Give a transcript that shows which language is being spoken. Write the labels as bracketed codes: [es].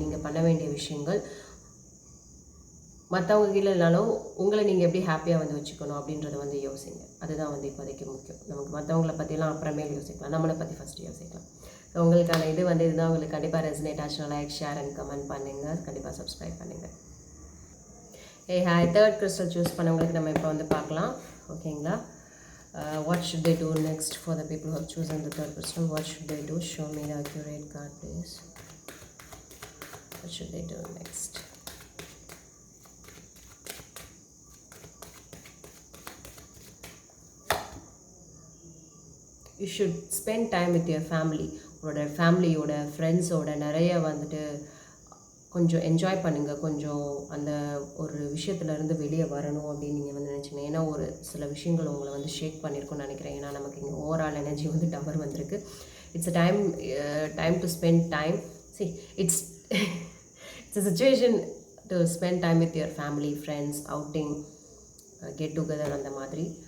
[ta] நீங்கள் பண்ண வேண்டிய விஷயங்கள் மற்றவங்க கீழே இல்லைனாலும் உங்களை நீங்கள் எப்படி ஹாப்பியாக வந்து வச்சுக்கணும் அப்படின்றத வந்து யோசிங்க. அதுதான் வந்து இப்போதைக்கு முக்கியம். நமக்கு மற்றவங்கள பற்றிலாம் அப்புறமேல் யோசிக்கலாம். நம்மளை பற்றி ஃபஸ்ட்டு யோசிக்கலாம். ஸோ உங்களுக்கான இது வந்து இதுதான். உங்களுக்கு கண்டிப்பாக ரெசனேட் ஆச்சுன்னா லைக், ஷேர் அண்ட் கமெண்ட் பண்ணுங்கள். கண்டிப்பாக சப்ஸ்கிரைப் பண்ணுங்கள். ஹாய், தேர்ட் கிறிஸ்டல் சூஸ் பண்ணவங்களுக்கு நம்ம இப்போ வந்து பார்க்கலாம். ஓகேங்களா? [en] What should they do next for the people who have chosen the third crystal? What should they do? Show me the accurate card, please. What should they do next? You should spend time with your family. [ta] உங்களோட ஃபேமிலியோட, ஃப்ரெண்ட்ஸோட நிறைய வந்துட்டு கொஞ்சம் enjoy பண்ணுங்கள். கொஞ்சம் அந்த ஒரு விஷயத்துலேருந்து வெளியே வரணும் அப்படின்னு நீங்கள் வந்து நினச்சிங்க. ஏன்னா ஒரு சில விஷயங்கள் உங்களை வந்து ஷேக் பண்ணியிருக்கும்னு நினைக்கிறேன். ஏன்னா நமக்கு இங்கே ஓவரால் எனர்ஜி வந்து டவர் வந்திருக்கு. [en] It's a time to spend time. See it's it's a situation to spend time with your family, friends, outing, get together [ta] அந்த மாதிரி.